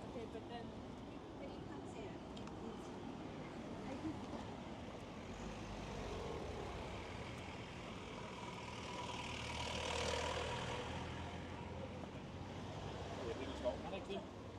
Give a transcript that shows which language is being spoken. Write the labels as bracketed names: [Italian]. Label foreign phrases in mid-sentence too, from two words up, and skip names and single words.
[English] but then when he comes in, I think [Danish] Det er lidt sjovt, kan det ikke det?